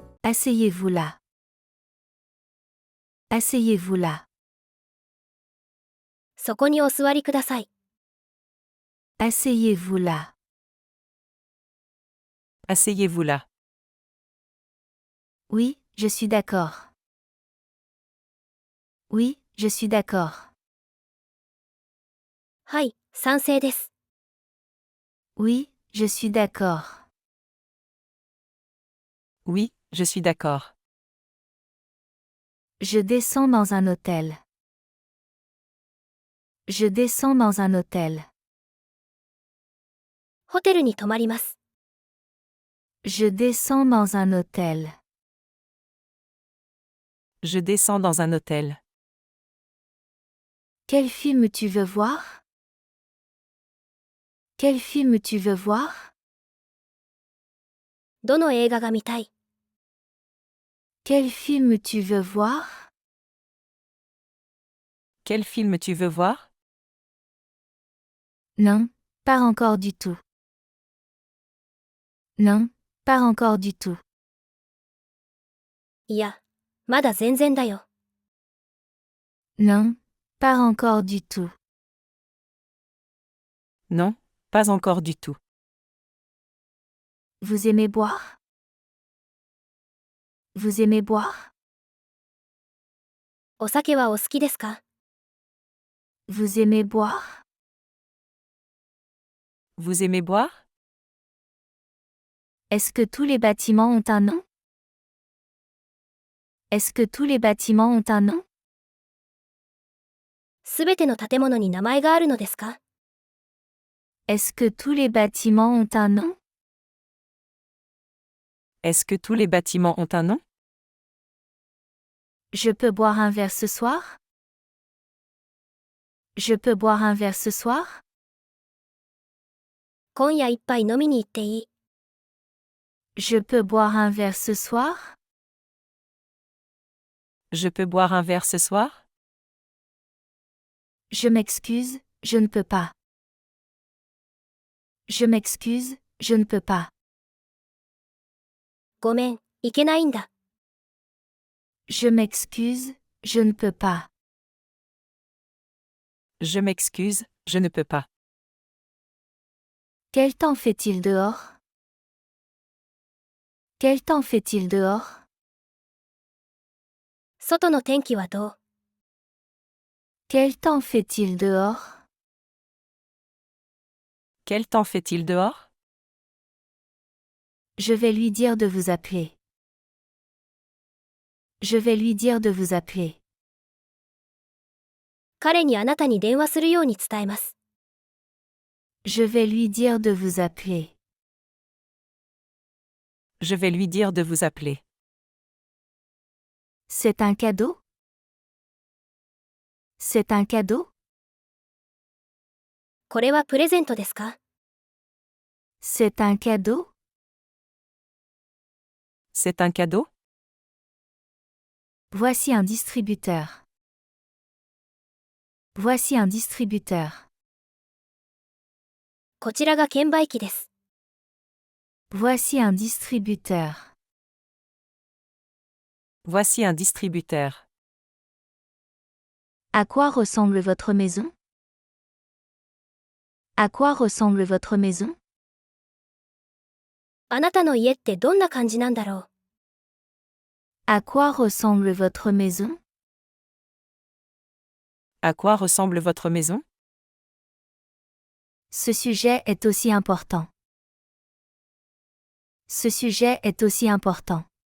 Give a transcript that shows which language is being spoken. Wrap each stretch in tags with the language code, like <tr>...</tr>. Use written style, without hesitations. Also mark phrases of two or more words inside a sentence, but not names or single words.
<fr>Asseyez-vous là. Asseyez-vous là.</fr> <ja>そこにお座りください。</ja> <fr>Asseyez-vous là. Asseyez-vous là. Oui, je suis d'accord. Oui, je suis d'accord.</fr> <ja>はい、賛成です。</ja> <fr>Oui, je suis d'accord. Oui, je suis d'accord. Je descends dans un hôtel. Je descends dans un hôtel.</fr> <ja>ホテルに泊まります。</ja> <fr>Je descends dans un hôtel. Je descends dans un hôtel. Quel film tu veux voir? Quel film tu veux voir?</fr> <ja>どの映画が見たい？</ja> <fr>Quel film tu veux voir? Quel film tu veux voir? Non, pas encore du tout. Non, pas encore du tout.</fr> <ja>いや、まだ全然だよ。</ja> <fr>Non, pas encore du tout. Non, pas encore du tout. Vous aimez boire? Vous aimez boire?</fr> <ja>お酒はお好きですか？</ja> <fr>Vous aimez boire? Vous aimez boire? Est-ce que tous les bâtiments ont un nom? Est-ce que tous les bâtiments ont un nom?</fr> <ja>すべての建物に名前があるのですか？</ja> <fr>Est-ce que tous les bâtiments ont un nom? Est-ce que tous les bâtiments ont un nom? Je peux boire un verre ce soir? Je peux boire un verre ce soir?</fr> <ja>今夜一杯飲みに行っていい？</ja> <fr>Je peux boire un verre ce soir? Je peux boire un verre ce soir? Je m'excuse, je ne peux pas. Je m'excuse, je ne peux pas.</fr> <ja>ごめん、行けないんだ。</ja> <fr>Je m'excuse, je ne peux pas. Je m'excuse, je ne peux pas. Quel temps fait-il dehors? Quel temps fait-il dehors?</fr> <ja>外の天気はどう？</ja> <fr>Quel temps fait-il dehors? Quel temps fait-il dehors? Je vais lui dire de vous appeler. Je vais lui dire de vous appeler.</fr> <ja>彼にあなたに電話するように伝えます。</ja> <fr>Je vais lui dire de vous appeler. Je vais lui dire de vous appeler. C'est un cadeau? C'est un cadeau?</fr> <ja>これはプレゼントですか？</ja> <fr>C'est un cadeau? C'est un cadeau? Voici un distributeur. Voici un distributeur.</fr> <ja>こちらが券売機です。</ja> <fr>Voici un distributeur. Voici un distributeur. À quoi ressemble votre maison? À quoi ressemble votre maison?</fr> <ja>あなたの家ってどんな感じなんだろう？</ja> <fr>À quoi ressemble votre maison? À quoi ressemble votre maison? Ce sujet est aussi important. Ce sujet est aussi important.</fr>